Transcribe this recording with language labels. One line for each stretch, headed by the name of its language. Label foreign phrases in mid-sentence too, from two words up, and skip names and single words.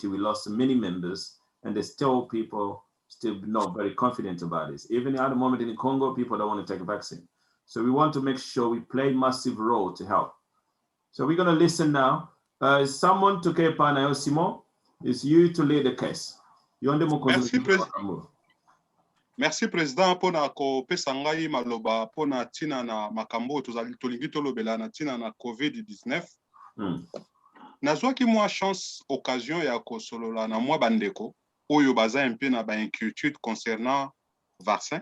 English: We lost many members and there's still people still not very confident about this. Even at the moment in Congo, people don't want to take a vaccine. So we want to make sure we play a massive role to help. So we're going to listen now. Someone to
Lingala: kepa na
English: Simon, it's you to lead the case.
French: Merci président
Lingala: pona ko pesa ngai maloba pona tina na makambo tolingi tolobela na tina na Covid-19. Nazwaki mwa
French: chance occasion
Lingala: ya kosolola na mwa bandeko oyo baza mpe na ba
French: inquiétude concernant vaccin.